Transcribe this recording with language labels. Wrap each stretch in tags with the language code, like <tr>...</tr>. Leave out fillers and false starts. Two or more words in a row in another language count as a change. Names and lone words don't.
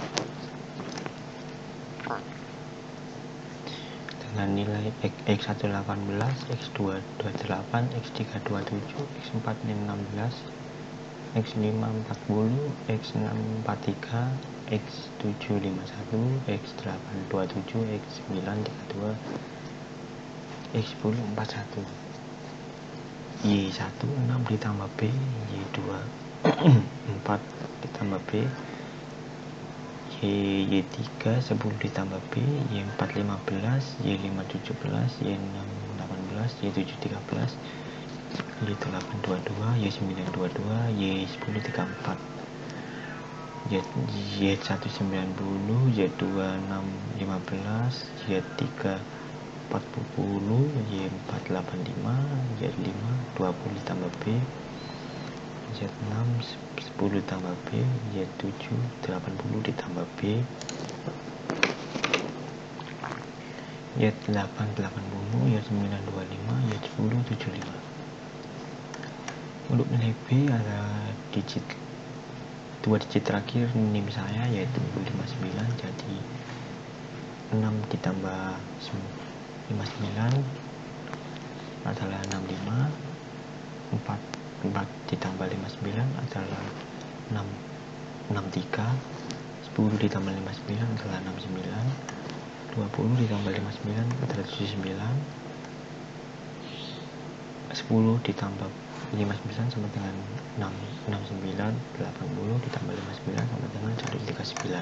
<id>dengan nilai X1 18, X2 28, X3 27, X4 16, X5 40, X6 43, X7 51, X8 27, X9 32, X10 41. Y1 6 ditambah B, Y2 4 ditambah B, Y3 10 ditambah B, Y4 15, Y5 17, Y6 18, Y7 13, Y8 22, Y9 22, Y10 34, Y1 90, Y2 6 15, Y3 40, Y4 85, Y5 20 ditambah B, Y6 10 ditambah B, Y7 80 ditambah B, Y8 80, Y9 25, Y10 75. Untuk nilai B ada dua digit terakhir NIM saya, yaitu 59, jadi 6 ditambah 59 adalah 65, 4 ditambah 59 adalah 63, 10 ditambah 59 adalah 69, 20 ditambah 59 adalah 79, 10 ditambah 59 sama dengan 69, 80 ditambah 59 sama dengan 139.</id>